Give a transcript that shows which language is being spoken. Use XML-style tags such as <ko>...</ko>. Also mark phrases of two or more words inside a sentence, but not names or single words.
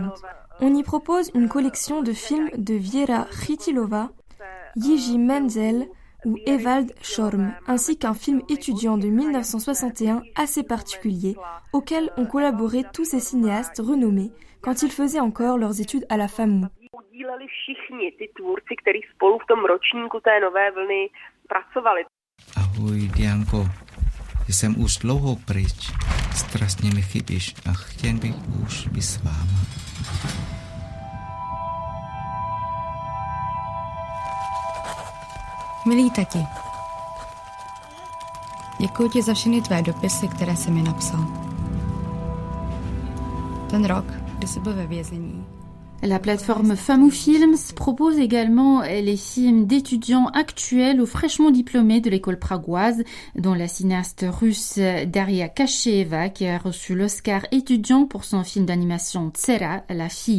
<fr>On y propose une collection de films de Věra Chytilova, Jiří Menzel ou Ewald Schorm, ainsi qu'un film étudiant de 1961 assez particulier, auquel ont collaboré tous ces cinéastes renommés quand ils faisaient encore leurs études à la FAMU.</fr> <cs>Ahoj, Dianko. Jsem už dlouho pryč. Strašně mi chybíš a chtěl bych už být s váma. Milý tati, děkuji ti za všechny tvé dopisy, které jsi mi napsal. Ten rok, kdy jsi byl ve vězení.</cs> <fr>La plateforme FAMU Films propose également les films d'étudiants actuels ou fraîchement diplômés de l'école pragoise, dont la cinéaste russe Daria Kasheva qui a reçu l'Oscar étudiant pour son film d'animation Dcera, la fille.</fr>